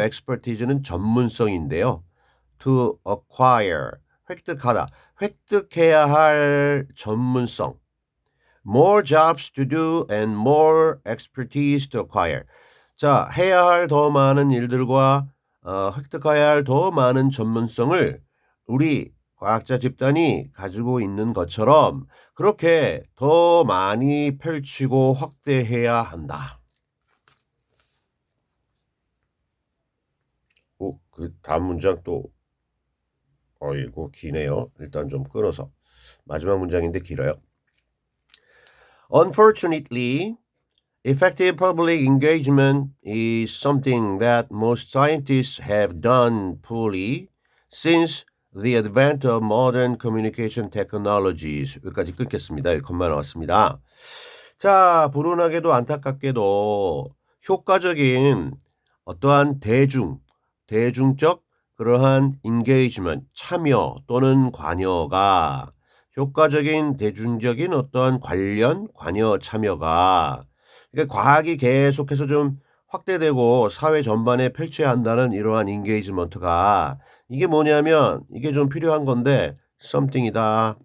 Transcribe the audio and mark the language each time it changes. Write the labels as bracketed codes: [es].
[ko] expertise는 전문성인데요. to acquire 획득하다 획득해야 할 전문성 [en] more jobs to do and more expertise to acquire [ko] 자 해야 할 더 많은 일들과 획득해야 할 더 많은 전문성을 우리 과학자 집단이 가지고 있는 것처럼 그렇게 더 많이 펼치고 확대해야 한다. 그 다음 문장 또 어이구 기네요. 일단 좀 끊어서 마지막 문장인데 길어요. [en] Unfortunately, effective public engagement is something that most scientists have done poorly since the advent of modern communication technologies. [ko] 여기까지 끊겠습니다. 여기만 나왔습니다. 자, 불운하게도 안타깝게도 효과적인 어떠한 대중적 그러한 engagement, 참여 또는 관여가 효과적인 대중적인 어떠한 관여 참여가 그러니까 과학이 계속해서 좀 확대되고 사회 전반에 펼쳐야 한다는 이러한 인게이지먼트가 이게 뭐냐면 이게 좀 필요한 건데 something이다.